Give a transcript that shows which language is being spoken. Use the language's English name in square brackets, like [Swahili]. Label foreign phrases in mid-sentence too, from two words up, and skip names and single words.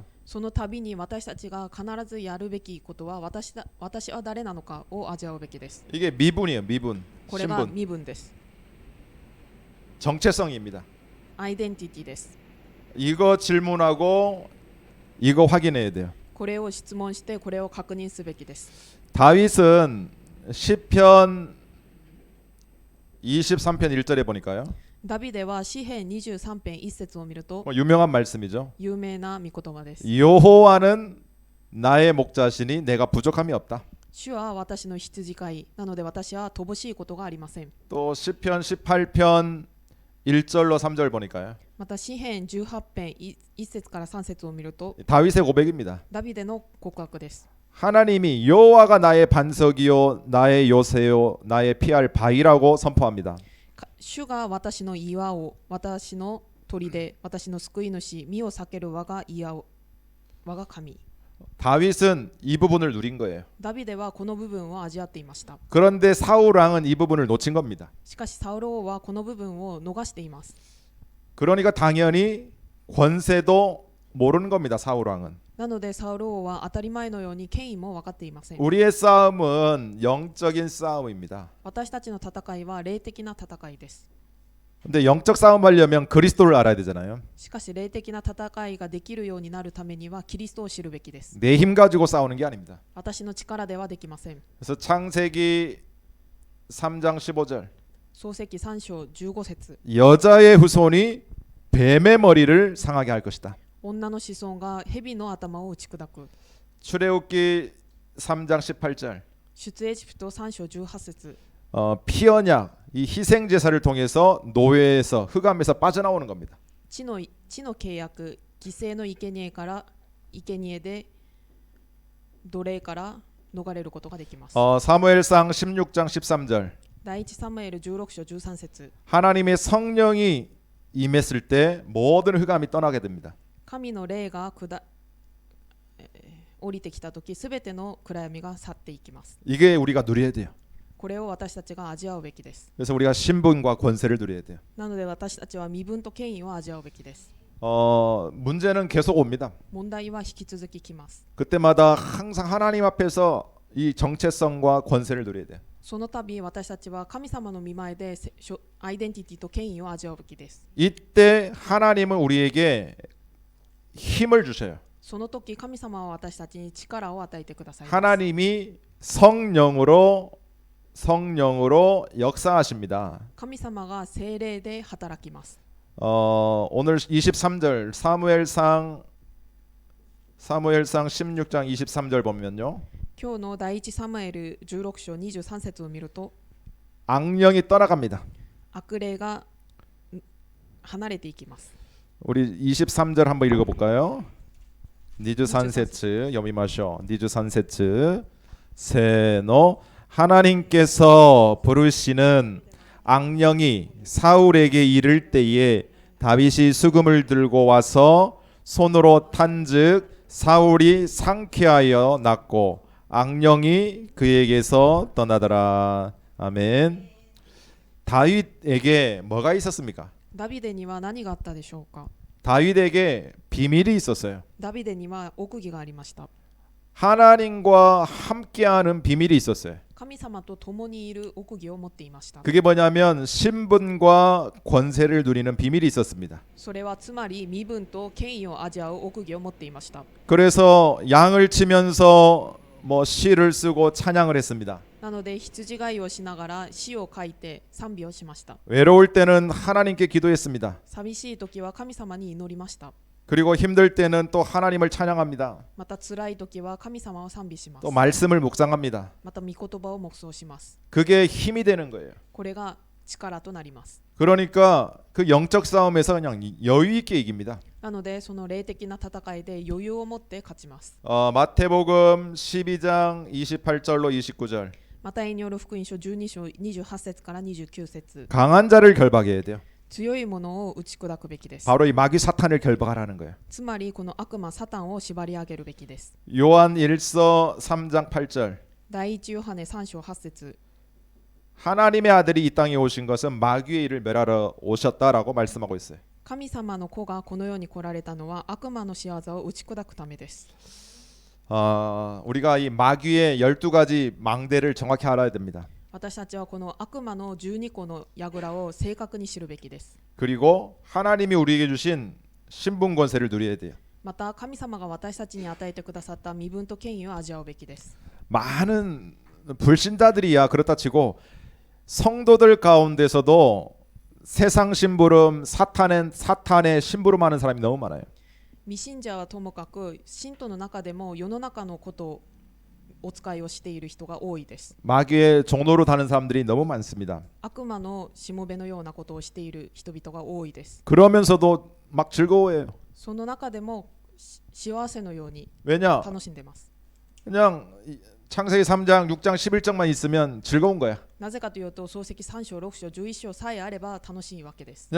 [Japanese] その度に私たちが必ずやるべきことは私は誰なのかを味わうべきです。 [Korean] 이게 미분이에요. 미분. [Japanese] これが [Korean] 신분. [Japanese] 身分です。 [Korean] 정체성입니다. [Japanese] アイデンティティです。 [Korean] 이거 질문하고 이거 확인해야 돼요. [Japanese] これを質問してこれを確認すべきです。 [Korean] 다윗은 시편 23편 1절에 보니까요. [Japanese] ダビデは詩編23編1節を見ると [Korean] 유명한 말씀이죠. [Japanese] 有名な御言葉です。 [Korean] 여호와는 나의 목자시니 내가 부족함이 없다. [Japanese] 主は私の羊飼いなので私は乏しいことがありません。 [Korean] 또 시편 18편 1절로 3절 보니까요. [Japanese] また詩編18編1節から3節を見ると [Korean] 다윗의 고백입니다. [Japanese] ダビデの告白です。 [Korean] 하나님이 여호와가 나의 반석이요 나의 요새요 나의 피할 바위라고 선포합니다. [Japanese] 主が私の岩を私の砦私の救い主身を避ける我が岩を我が神。 [Korean] 다윗은 이 부분을 누린 거예요. [Japanese] ダビデはこの部分を味わっていました。 [Korean] 그런데 사울 왕은 이 부분을 놓친 겁니다. [Japanese] しかしサウル王はこの部分を逃しています。 [Korean] 그러니까 당연히 권세도 모르는 겁니다. 사울 왕은. [Japanese] なのでサウル王は当たり前のように権威も分かっていません。 [Korean] 우리의 싸움은 영적인 싸움입니다. [Japanese] 私たちの戦いは霊的な戦いです。 [Korean] 근데 영적 싸움 하려면 그리스도를 알아야 되잖아요. [Japanese] しかし霊的な戦いができるようになるためにはキリストを知るべきです。 [Korean] 내 힘 가지고 싸우는 게 아닙니다. [Japanese] 私の力ではできません。 [Korean] 그래서 창세기 3장 15절 [Japanese] 創世記3章15節 [Korean] 여자의 후손이 뱀의 머리를 상하게 할 것이다. [Japanese] 女の子孫が蛇の頭を打ち砕く。 [Korean] 출애굽기 3장 18절 [Japanese] 出エジプト3章18節 [Korean] 피언약 이 희생 제사를 통해서 노예에서 흑암에서 빠져나오는 겁니다. [Japanese] 地の契約犠牲の生贄から生贄で奴隷から逃れることができます。 [Korean] 사무엘상 16장 13절 [Japanese] 第一サムエル16章13節 [Korean] 하나님의 성령이 임했을 때 모든 흑암이 떠나게 됩니다. [Japanese] 神の霊が降りてきたとき、すべての暗闇が去っていきます。 [Korean] 이게 우리가 누려야 돼요. [Japanese] これを私たちが味わうべきです。 [Korean] 그래서 우리가 신분과 권세를 누려야 돼요. [Japanese] なので私たちは身分と権威を味わうべきです。 [Korean] 문제는 계속 옵니다. [Japanese] 問題は引き続ききます。 [Korean] 그때마다 항상 하나님 앞에서 이 정체성과 권세를 누려야 돼요. [Japanese] その度私たちは神様の御前でアイデンティティと権威を味わうべきです。 [Korean] 이때 하나님은 우리에게 힘을 주셔요. [Japanese] その時神様は私たちに力を与えてくださいます。 [Korean] 하나님이 성령으로 역사하십니다. [Japanese] 神様が聖霊で働きます。 [Korean] 오늘 23절 사무엘상 16장 23절 보면요. [Japanese] 今日の第一サムエル16章23節を見ると [Korean] 악령이 떠나갑니다. [Japanese] 悪霊が離れていきます。 [Korean] 우리 23절 한번 읽어볼까요? [Japanese] 二十三節読みましょう二十三節せーの [Korean] 하나님께서 부르시는 악령이 사울에게 이를 때에 다윗이 수금을 들고 와서 손으로 탄즉 사울이 상쾌하여 낫고 악령이 그에게서 떠나더라. 아멘. 다윗에게 뭐가 있었습니까? [Japanese] ダビデには何があったでしょうか。 [Korean] 다윗에게 비밀이 있었어요. [Japanese] ダビデには奥義がありました。 [Korean] 하나님과 함께하는 비밀이 있었어요. [Japanese] 神様と共にいる奥義を持っていました。 [Korean] 그게 뭐냐면 신분과 권세를 누리는 비밀이 있었습니다. [Japanese] それはつまり身分と権威を味わう奥義を持っていました。 [Korean] 그래서 양을 치면서 시를 쓰고 찬양을 했습니다. [Japanese] なので羊飼いをしながら詩を書いて賛美をしました。 [Korean] 외로울 때는 하나님께 기도했습니다. [Japanese] 寂しい時は神様に祈りました。 [Korean] 그리고 힘들 때는 또 하나님을 찬양합니다. [Japanese] また辛い時は神様を賛美します。 [Korean] 또 말씀을 묵상합니다. [Japanese] また御言葉を黙想します。 [Korean] 그게 힘이 되는 거예요. [Japanese] これが力となります。 [Korean] 그러니까 그 영적 싸움에서 그냥 여유 있게 이깁니다. [Japanese] なのでその霊的な戦いで余裕を持って勝ちます。 [Korean] 마태복음 12장 28절로 29절. [Japanese] マタイによる福音書12章28節から29節。 [Korean] 강한 자를 결박해야 돼요. [Japanese] 強いものを打ち砕くべきです。 [Korean] 바로 이 마귀 사탄을 결박하라는 거예요. [Japanese] つまりこの悪魔サタンを縛り上げるべきです。 [Korean] 요한 1서 3장 8절. [Japanese] 第一ヨハネ3章8節。 [Korean] 하나님의 아들이 이 땅에 오신 것은 마귀의 일을 멸하러 오셨다라고 말씀하고 있어요. [Japanese] 神様の子がこの世に来られたのは悪魔の仕業を打ち砕くためです。 [Korean] 우리가 이 마귀의 12가지 망대를 정확히 알아야 됩니다. [Japanese] 私たちはこの悪魔の12個の櫓を正確に知るべきです。 [Korean] 그리고 하나님이 우리에게 주신 신분 권세를 누려야 돼요. [Japanese] また神様が私たちに与えてくださった身分と権威を味わうべきです。 [Korean] 많은 불신자들이야 그렇다 치고 성도들 가운데서도 세상 심부름 사탄의 심부름하는 사람이 너무 많아요. [Japanese] 未信者はともかく信徒の中でも世の中のことをお使いをしている人が多いです。 [Korean] 마귀의 종로로 다는 사람들이 너무 많습니다. [Japanese] 悪魔のしもべのようなことをしている人々が多いです。 [Korean] 그러면서도 막 즐거워해요. [Japanese] その中でも幸せのように [Korean] 왜냐? [Japanese] 楽しんでます。 [Korean] 그냥 창세기 3장, 6장, 11장만 있으면 즐거운 거야. [Japanese] なぜかというと創世記3章6章11章さえあれば楽しいわけです。